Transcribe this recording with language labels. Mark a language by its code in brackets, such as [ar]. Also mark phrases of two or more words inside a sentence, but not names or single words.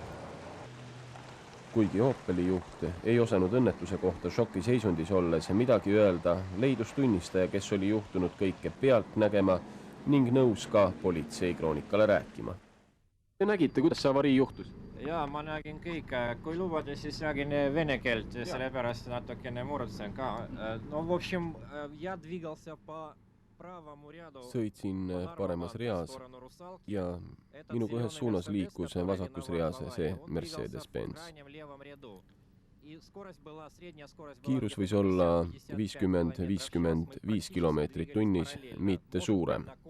[et] Kuigi Opeli juht ei osanud õnnetuse kohta šokiseisundis olles midagi öelda, leidus tunnistaja, kes oli juhtunud kõike pealt nägema ning nõus ka politseikroonikale rääkima. Te nägite, kuidas see avarii juhtus? Jaa, ma nägin kõike. Kui lubada, siis räägin vene keelt, sellepärast natukene murutsen ka. [ru] No, в общем, я двигался по правому ряду. [et] Sõitsin paremas reas ja minuga ühes suunas liikus vasakus reas see Mercedes-Benz. Kiirus võis olla 50-55 kilomeetrit tunnis, mitte suurem.